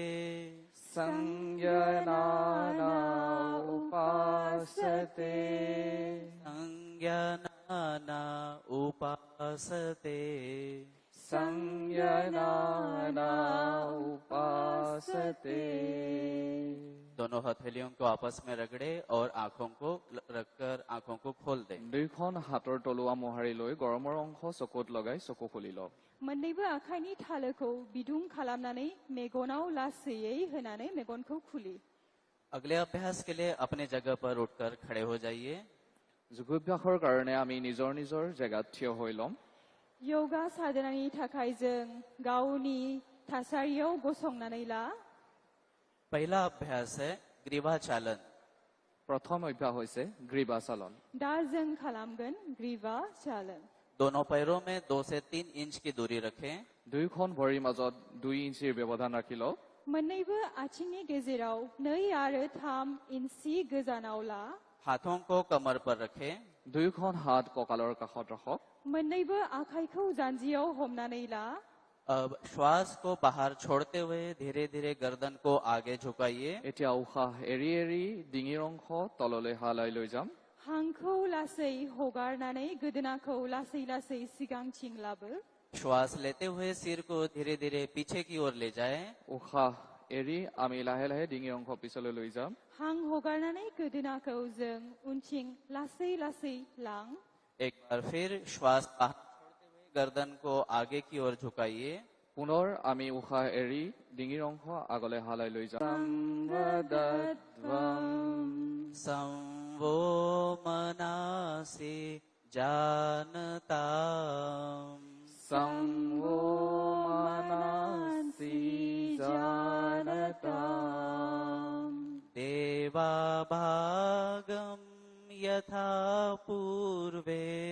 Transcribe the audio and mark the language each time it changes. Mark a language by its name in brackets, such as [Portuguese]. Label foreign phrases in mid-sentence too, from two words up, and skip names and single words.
[Sanskrit] संज्ञानाना उपासते संज्ञानाना उपासते संज्ञानाना उपासते। [Hindi] दोनों हथेलियों को आपस में रगड़े और आंखों को रखकर आंखों को खोल दें। [Assamese] দুইখন হাতৰ তলুৱা মোহাৰি লৈ গৰমৰ অংশ চকুত লগাই চকু খুলি লওক। [Bodo] मोननैबो आखाइनि थालोखौ बिदुं खालामनानै मेगनाव लासैयै होनानै मेगनखौ खुलि। [Hindi] अगले अभ्यास के लिए अपने जगह पर उठकर खड़े हो जाइए। [Assamese] যোগাভ্যাসৰ কাৰণে আমি নিজৰ নিজৰ জেগাত থিয় হৈ ল'ম। [Bodo] योगा साधनानि थाखाय जों गावनि थासारियाव गसंनानै ला। [Hindi] पहला अभ्यास है ग्रीवाचालन। [Assamese] প্ৰথম অভ্যাস হৈছে গ্ৰীৱাচালন। [Bodo] दा जों खालामगोन ग्रीवा चालन। [Hindi] दोनों पैरों में 2 से 3 इंच की दूरी रखें। [Assamese] দুইখন ভৰিৰ মাজত 2 ইঞ্চিৰ ব্যৱধান ৰাখি লওক। [Bodo] मोननैबो आथिंनि गेजेराव 2 आरो 3 इन्सि गोजानाव ला। [Hindi] हाथों को कमर पर रखें। [Assamese] দুইখন হাত কঁকালৰ কাষত ৰাখক। [Bodo] मोननैबो आखाइखौ जान्जियाव हमनानै ला। [Hindi] अब श्वास को बाहर छोड़ते हुए धीरे धीरे गर्दन को आगे झुकाइए। [Assamese] এতিয়া উশাহ এৰি এৰি ডিঙিৰ অংশ তললৈ হালাই লৈ যাম। [Bodo] हांखौ लासै हगारनानै गोदोनाखौ लासै लासै सिगांथिं लाबो। [Hindi] श्वास लेते हुए सिर को धीरे धीरे पीछे की ओर ले जाएं। [Assamese] উশাহ এৰি আমি লাহে লাহে ডিঙিৰ অংশ পিছলৈ লৈ যাম। [Bodo] हां हगारनानै गोदोनाखौ जों उनथिं लासै लासै लां। [Hindi] एक बार फिर श्वास बाहर छोड़ते हुए गर्दन को आगे की ओर झुकाइए। [Assamese] পুনৰ আমি উশাহ এৰি ডিঙিৰ অংশ আগলৈ হালাই লৈ যাম। [Sanskrit] সম্বদধ্বম संवो मनासि जानताम् संवो मनसि जानताम् देवाभागं यथा पूर्वे